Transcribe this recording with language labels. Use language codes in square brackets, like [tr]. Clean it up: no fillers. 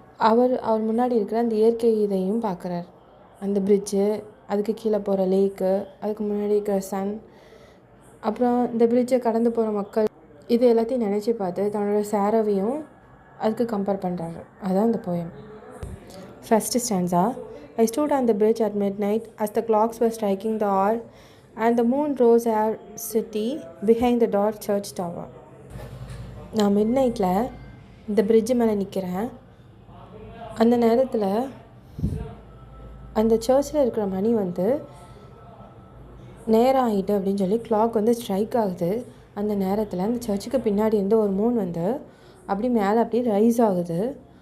[ta] அவர் முன்னாடி இருக்கிற அந்த இயற்கை இதையும் பார்க்குறார். அந்த பிரிட்ஜு, அதுக்கு கீழே போகிற லேக்கு, அதுக்கு முன்னாடி இருக்கிற சன், அப்புறம் இந்த பிரிட்ஜை கடந்து போகிற மக்கள், இது எல்லாத்தையும் நினச்சி பார்த்து தன்னோட சாரோவையும் அதுக்கு கம்பேர் பண்ணுறாரு. அதுதான் இந்த poem. First stanza. [en] I stood on the bridge at midnight as the clocks were striking the hour and the moon rose our city behind the dark church tower. [ta] நான் மிட் நைட்டில் இந்த பிரிட்ஜு மேலே நிற்கிறேன். அந்த நேரத்தில் அந்த சர்ச்சில் இருக்கிற மணி நேரம் ஆகிட்டு அப்படின்னு சொல்லி கிளாக் ஸ்ட்ரைக் ஆகுது. அந்த நேரத்தில் அந்த சர்ச்சுக்கு பின்னாடி ஒரு மூன் அப்படி மேலே அப்படி ரைஸ் ஆகுது.